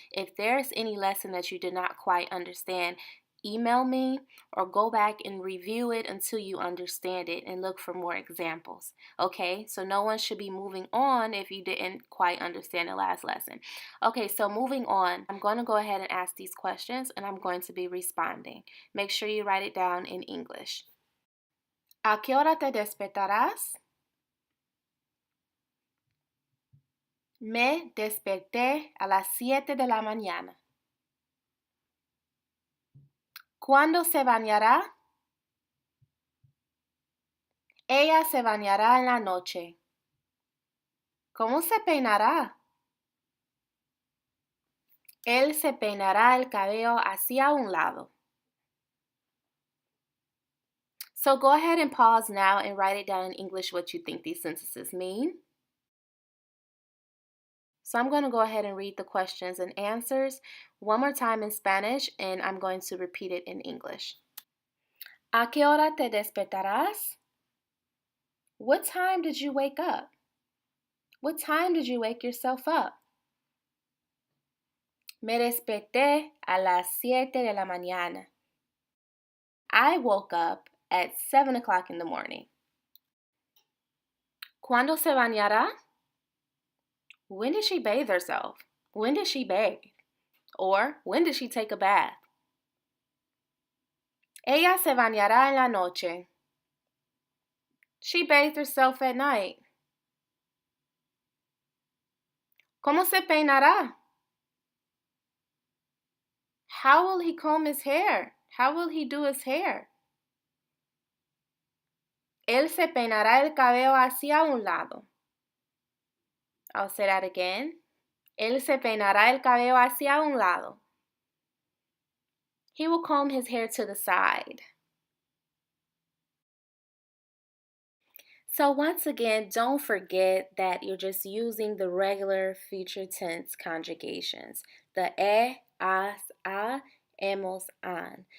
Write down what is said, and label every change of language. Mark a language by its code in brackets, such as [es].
[en] If there's any lesson that you did not quite understand, email me or go back and review it until you understand it and look for more examples. Okay, so no one should be moving on if you didn't quite understand the last lesson. Okay, so moving on, I'm going to go ahead and ask these questions and I'm going to be responding. Make sure you write it down in English. [es] ¿A qué hora te despertarás? Me desperté a las 7 de la mañana. ¿Cuándo se bañará? Ella se bañará en la noche. ¿Cómo se peinará? Él se peinará el cabello hacia un lado. [en] So go ahead and pause now and write it down in English what you think these sentences mean. So I'm going to go ahead and read the questions and answers one more time in Spanish, and I'm going to repeat it in English. [es] ¿A qué hora te despertarás? [en] What time did you wake up? What time did you wake yourself up? [es] Me desperté a las 7 de la mañana. [en] I woke up at 7 o'clock in the morning. [es] ¿Cuándo se bañará? [en] When did she bathe herself? When did she bathe? Or when did she take a bath? [es] Ella se bañará en la noche. [en] She bathed herself at night. [es] ¿Cómo se peinará? [en] How will he comb his hair? How will he do his hair? [es] Él se peinará el cabello hacia un lado. [en] I'll say that again. [es] Él se peinará el cabello hacia un lado. [en] He will comb his hair to the side. So once again, don't forget that you're just using the regular future tense conjugations. The has, a, hemos, han.